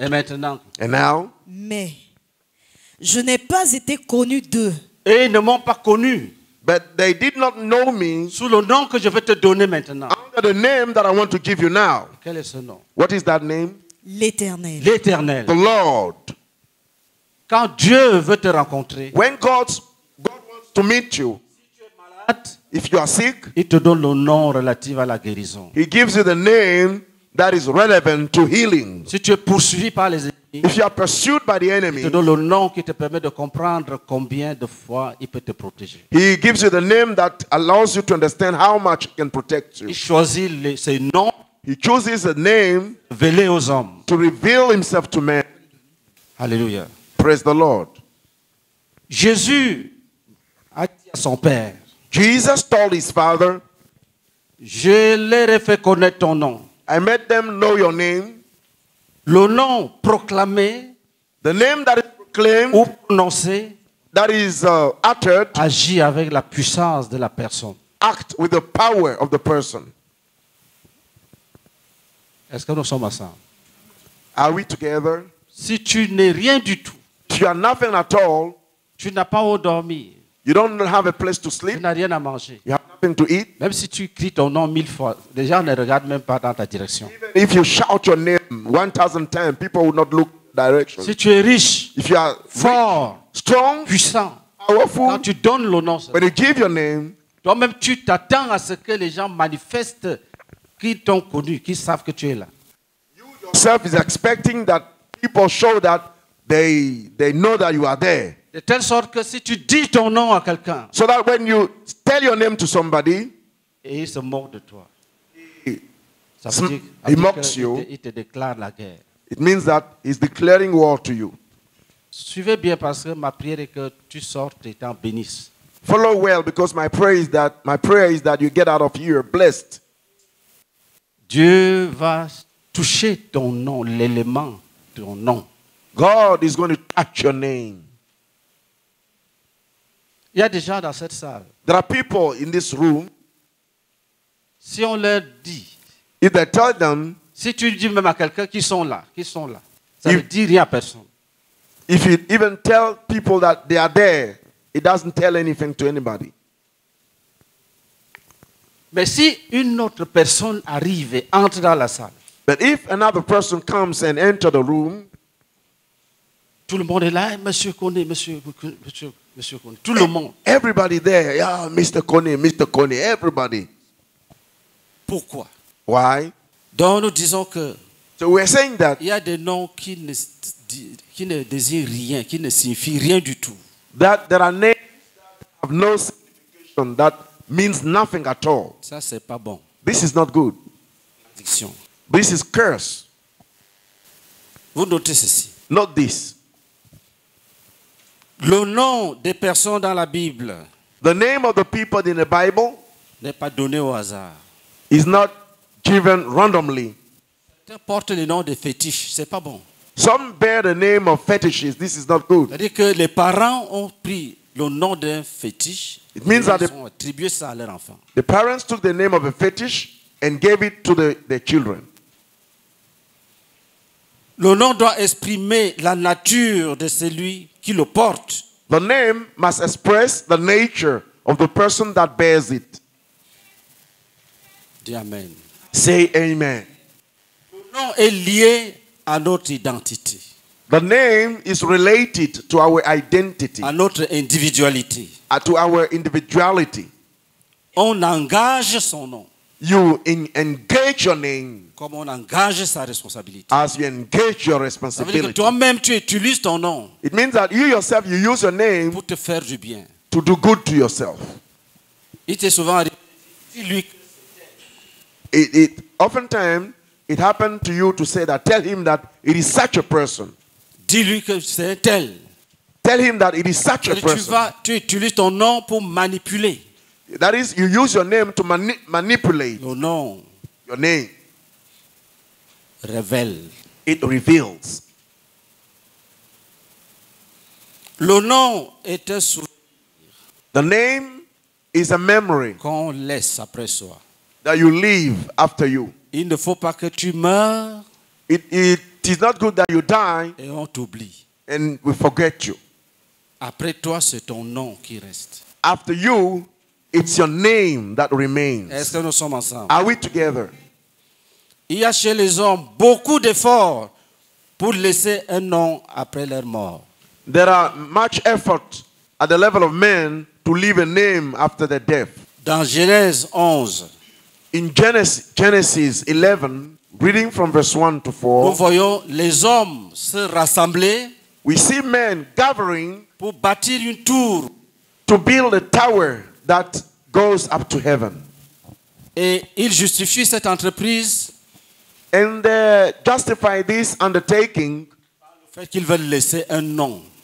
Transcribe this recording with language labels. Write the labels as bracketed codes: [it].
[fr] Et maintenant, [en] And now, [fr] Mais je n'ai pas été connu d'eux. et ils ne m'ont pas connu [en] but they did not know me [fr] sous le nom que je vais te donner maintenant. [en] under the name that I want to give you now. [fr] Quel est ce nom? [en] What is that name? [fr] L'Éternel. L'Éternel. [en] The Lord. [fr] Quand Dieu veut te rencontrer, [en] When God wants to meet you, if you are sick, [fr] il te donne le nom relatif à la guérison. [en] he gives you the name that is relevant to healing. [fr] Si tu es poursuivi par les ennemis, [en] If you are pursued by the [fr] il [en] enemy, [fr] te donne le nom qui te permet de comprendre combien de fois il peut te protéger. [en] he gives you the name that allows you to understand how much he can protect you. [fr] Il choisit ces noms [en] He chooses a name [fr] révélés aux hommes. [en] to reveal himself to man. [fr] Alléluia. [en] Praise the Lord. [fr] Jésus a dit à son Père, [en] Jesus told his father, [fr] je leur ai fait connaître ton nom. [en] I made them know your name. [fr] Le nom proclamé [en] The name that is proclaimed, [fr] ou prononcé [en] that is uttered, [fr] agit avec la puissance de la personne. [en] act with the power of the person. [fr] Est-ce que nous sommes ensemble? [en] Are we together? [fr] Si tu n'es rien du tout, [en] If you are nothing at all, [fr] tu n'as pas où dormir, [en] you don't have a place to [fr] tu [en] sleep, [fr] n'as rien à manger. [en] you have nothing to eat. [fr] Même si tu cries ton nom 1000 fois, les gens ne regardent même pas dans ta direction. [en] If you shout your name 1,000 times, people will not look direction. [fr] Si tu es riche, [en] If you are [fr] fort, [en] strong, [fr] puissant, [en] powerful, [fr] quand tu donnes le nom, [en] when you give your name, [fr] Toi-même, tu t'attends à ce que les gens manifestent qui t'ont connu, qui savent que tu es là. [en] Yourself is expecting that people show that they know that you are there. [fr] De telle sorte que si tu dis ton nom à quelqu'un, [en] So that when you tell your name to somebody, [fr] et il se moque de toi, [en] he, [fr] ça veut dire, [en] he mocks you. [fr] il te déclare la guerre. [en] It means that he's declaring war to you. [fr] Suivez bien parce que ma prière est que tu sortes et t'en bénisses. [en] Follow well, because my prayer is that you get out of here blessed. [fr] Dieu va toucher ton nom, l'élément de ton nom. [en] God is going to touch your name. [fr] Il y a des gens dans cette salle. [en] There are people in this room. [fr] Si on leur dit, [en] If they tell them, [fr] si tu dis même à quelqu'un qu'ils sont là, ça ne dit rien à personne. [en] if you even tell people that they are there, it doesn't tell anything to anybody. [fr] Mais si une autre personne arrive et entre dans la salle, [en] But if another person comes and enter the room, [fr] tout le monde est là, monsieur Koné, monsieur Koné, tout le monde. [en] everybody there, yeah, Mr. Kone, everybody. [fr] Pourquoi? [en] Why? [fr] Donc nous disons que [en] So we're saying that [fr] il y a des noms qui ne désignent rien, qui ne signifient rien du tout. [en] there are names that have no signification, that means nothing at all. [fr] Ça, c'est pas bon. [en] This is not good. Addiction. This is curse. [fr] Vous notez ceci. [en] Not this. [fr] Le nom des personnes dans la Bible [en] The name of the people in the Bible [fr] n'est pas donné au hasard. [en] is not given randomly. [fr] Porte le nom de fétiche, c'est pas bon. [en] Some bear the name of fetishes. This is not good. [fr] C'est-à-dire que les parents ont pris le nom d'un fétiche et [en] It means that [fr] ils ont attribué ça à leur enfant. [en] The parents took the name of a fetish and gave it to their children. [fr] Le nom doit exprimer la nature de celui qui le porte. [en] The name must express the nature of the person that bears it. [fr] Dis Amen. [en] Say amen. [fr] Le nom est lié à notre identité, [en] The name is related to our identity, [fr] à notre individualité. [en] to our individuality. [fr] On engage son nom [en] You engage your name [fr] comme on engage sa responsabilité. [en] as you engage your [fr] Ça veut dire que [en] responsibility. [fr] toi-même, tu utilises ton nom [en] It means that you yourself, you use your name [fr] pour te faire du bien. [en] to do good to yourself. [fr] Il t'est souvent arrivé, dis-lui [en] Oftentimes, it happened to you to say that, tell him that it is such a person. [fr] dis-lui que c'est un tel. [en] Tell him that it is such a person. [fr] Tu utilises ton nom pour manipuler. [en] That is, you use your name to manipulate. [fr] Le nom [en] Your name, [fr] révèle. [en] it reveals. [fr] Le nom est un souvenir [en] The name is a memory [fr] qu'on laisse après soi. [en] that you leave after you. [fr] Il ne faut pas que tu meurs [en] It is not good that you die [fr] et on t'oublie. [en] and we forget you. [fr] Après toi, c'est ton nom qui reste. [en] After you, it's your name that remains. [fr] Est-ce que nous sommes ensemble? [en] Are we together? [fr] Il y a chez les hommes beaucoup d'efforts pour laisser un nom après leur mort. [en] There are much effort at the level of men to leave a name after their death. [fr] Dans Genèse 11, [en] In Genesis 11, reading from verse 1 to [fr] nous [en] 4, [fr] voyons les hommes se rassembler [en] we see men gathering [fr] pour bâtir une tour. [en] to build a tower that goes up to heaven. [fr] Et ils justifient cette entreprise [en] And they justify this undertaking [fr] le fait qu'ils veulent laisser un nom.